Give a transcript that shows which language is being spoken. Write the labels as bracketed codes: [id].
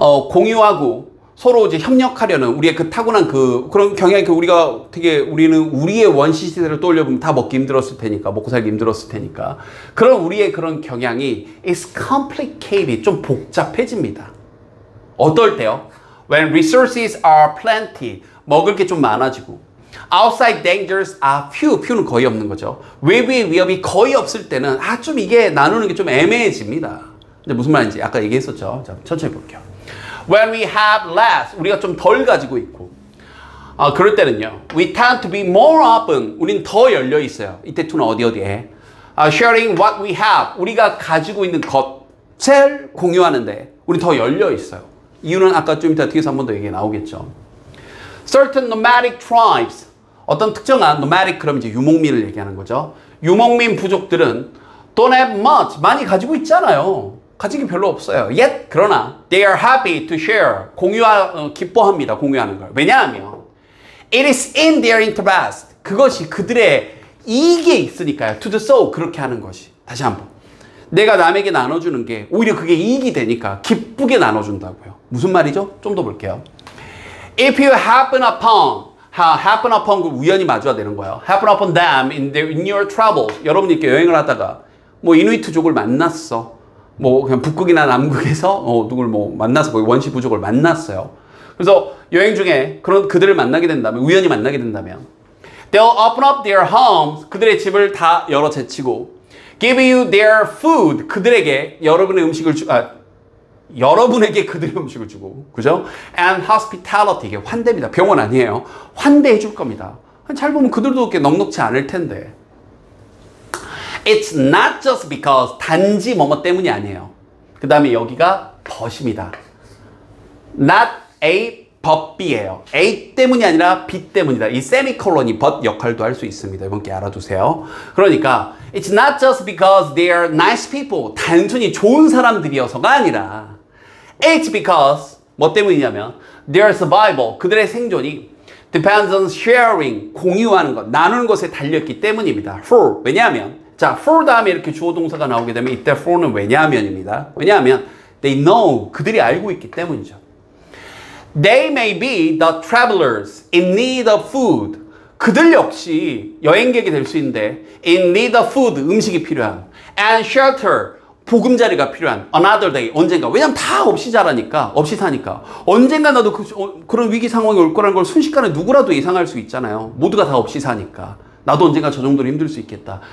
[ko] 공유하고 서로 이제 협력하려는 우리의 그 타고난 그런 경향이 우리는 우리의 원시 시대를 떠올려보면 다 먹기 힘들었을 테니까, 먹고 살기 힘들었을 테니까. 그런 우리의 그런 경향이 [en] is complicated, [ko] 좀 복잡해집니다. 어떨 때요? [en] When resources are plenty, [ko] 먹을 게 좀 많아지고 [en] outside dangers are few, few [ko] 는 거의 없는 거죠. 외부의 위협이 거의 없을 때는 좀 이게 나누는 게 좀 애매해집니다. 이제 무슨 말인지 아까 얘기했었죠. 자, 천천히 볼게요. [en] When we have less, [ko] 우리가 좀 덜 가지고 있고 그럴 때는요. [en] We tend to be more open, [ko] 우린 더 열려 있어요. 이때 to는 어디에 [en] sharing what we have, [ko] 우리가 가지고 있는 것을 공유하는데 우린 더 열려 있어요. 이유는 아까 좀 이따 뒤에서 한 번 더 얘기 나오겠죠. [en] Certain nomadic tribes, [ko] 어떤 특정한 nomadic, 그럼 이제 유목민을 얘기하는 거죠. 유목민 부족들은 [en] don't have much, [ko] 많이 가지고 있잖아요. 가진 게 별로 없어요. [en] Yet, [ko] 그러나 [en] they are happy to share, [ko] 기뻐합니다. 공유하는 걸. 왜냐하면 [en] it is in their interest, [ko] 그것이 그들의 이익에 있으니까요. [en] To the soul, [ko] 그렇게 하는 것이. 다시 한번. 내가 남에게 나눠주는 게 오히려 그게 이익이 되니까 기쁘게 나눠준다고요. 무슨 말이죠? 좀 더 볼게요. [en] If you happen upon [ko] 그 우연히 마주가 되는 거예요. [en] happen upon them in your travels. [ko] 여러분이 이렇게 여행을 하다가 뭐 이누이트족을 만났어. 뭐 그냥 북극이나 남극에서 누굴 뭐 만나서 거기 원시 부족을 만났어요. 그래서 여행 중에 그들을 만나게 된다면, 우연히 만나게 된다면 [en] they'll open up their homes, [ko] 그들의 집을 다 열어 제치고 [en] give you their food, [ko] 그들에게 여러분의 음식을 여러분에게 그들의 음식을 주고, 그죠? [en] And hospitality, [ko] 이게 환대입니다. 병원 아니에요. 환대해 줄 겁니다. 잘 보면 그들도 그렇게 넉넉지 않을 텐데. [en] It's not just because, [ko] 단지 뭐뭐 때문이 아니에요. 그 다음에 여기가 but입니다. [en] Not a but B [ko] 예요. A 때문이 아니라 B 때문이다. 이 세미콜론이 but 역할도 할 수 있습니다. 이번 게 알아두세요. 그러니까 [en] it's not just because they are nice people. [ko] 단순히 좋은 사람들이어서가 아니라 [en] it's because [ko] 뭐 때문이냐면 [en] their survival, [ko] 그들의 생존이 [en] depends on sharing, [ko] 공유하는 것, 나누는 것에 달렸기 때문입니다. for, 왜냐하면 자, for 다음에 이렇게 주어 동사가 나오게 되면 이때 for는 왜냐하면입니다. 왜냐하면 [en] they know, [ko] 그들이 알고 있기 때문이죠. [en] They may be the travelers in need of food. [ko] 그들 역시 여행객이 될 수 있는데 [en] in need of food, [ko] 음식이 필요한 [en] and shelter, [ko] 보금자리가 필요한 [en] another day, [ko] 언젠가. 왜냐면 다 없이 자라니까, 없이 사니까 언젠가 나도 그런 위기 상황이 올 거라는 걸 순식간에 누구라도 예상할 수 있잖아요. 모두가 다 없이 사니까 나도 언젠가 저 정도로 힘들 수 있겠다.